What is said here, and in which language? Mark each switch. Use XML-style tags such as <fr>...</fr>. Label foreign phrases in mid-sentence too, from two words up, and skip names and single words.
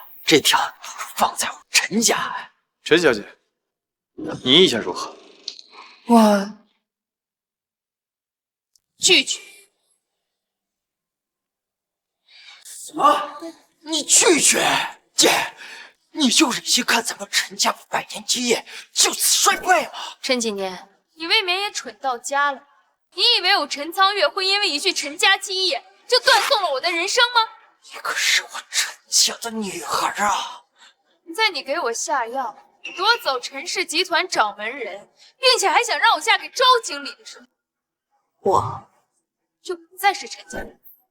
<zh>這鼎放在我陳家。陳小姐，你意見如何？我拒絕。什麼？你拒絕？姐，你就忍心看咱們陳家百年基業就此衰敗嗎？陳景年，你未免也蠢到家了。你以為我陳倉月會因為一句陳家基業就斷送了我的人生嗎？你可是我陳家的女孩啊！在你給我下藥，奪走陳氏集團掌門人，並且還想讓我嫁給周經理的時候，我就不再是陳家人。</zh>